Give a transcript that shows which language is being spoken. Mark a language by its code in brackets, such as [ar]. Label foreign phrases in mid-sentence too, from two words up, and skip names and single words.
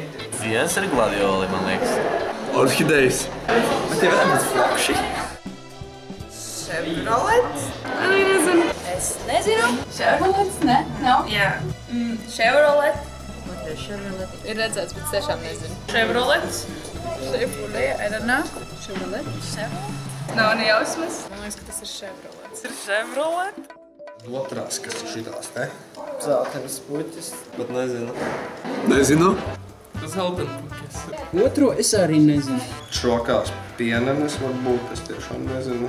[lv] Viens ir gladioli, man liekas. Orhidejas. Bet tie varētu būt flakši. Chevrolet. Arī nezinu. Es nezinu. Chevrolet? Ne? Nav? Jā. Chevrolet. Chevrolet. Ir redzēts, bet tiešām nezinu. [en] Chevrolet. Chevrolet. I don't know. Chevrolet. [lv] Chevrolet. Nav ne jausmas. Man liekas, ka tas ir Chevrolet. Tas ir Chevrolet. Otrās, kas ir šitās, ne? Zeltenes puķis. Bet nezinu. Nezinu. Zeltena puķis. Otro es arī nezinu. Šokās pienenes varbūt, es tiešām nezinu.